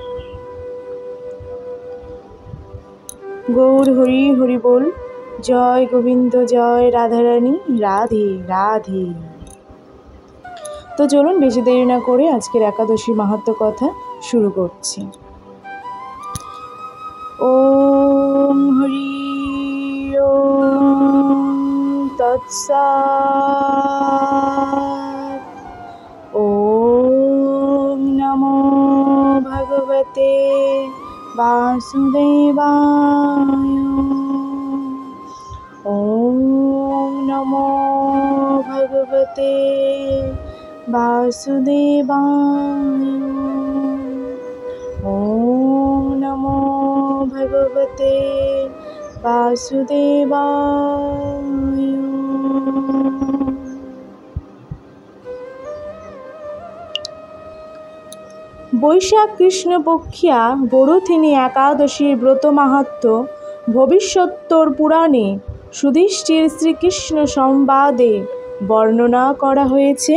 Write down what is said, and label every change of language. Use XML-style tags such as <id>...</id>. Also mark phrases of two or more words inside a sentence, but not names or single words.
<bn>গৌর হরি হরি বল, জয় গোবিন্দ, জয় রাধারানী, রাধে রাধে। তো চলুন বেশি দেরি না করে আজকের একাদশী মাহাত্ম্য কথা শুরু করছি।</bn> <sa>ওম হরি ওম তৎসৎ। ওম নমো ভগবতে বাসুদেবায়। ওম নমো ভগবতে বাসুদেবায়। ওম নমো ভগবতে বাসুদেবায়।</sa> <bn>বৈশাখ কৃষ্ণপক্ষিয়া বড়থনী একাদশীর ব্রত মাহাত্ম্য ভবিষ্যোত্তর পুরাণে যুধিষ্ঠির শ্রীকৃষ্ণ সংবাদে বর্ণনা করা হয়েছে।</bn>